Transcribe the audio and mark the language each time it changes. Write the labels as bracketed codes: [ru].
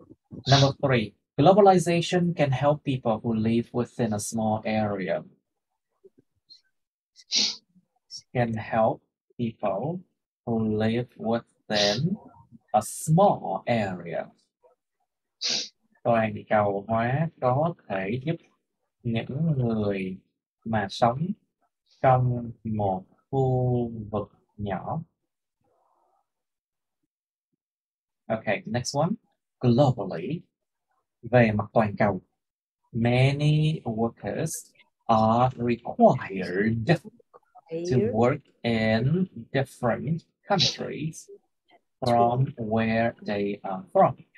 [en] Number three, globalization can help people who live within a small area. Can help people who live within a small area. [vi] Toàn cầu hóa có thể giúp những người mà sống trong một khu vực nhỏ. [en] Okay, next one. Globally, [vi] về mặt toàn cầu, [en] many workers are required to work in different countries from where they are from.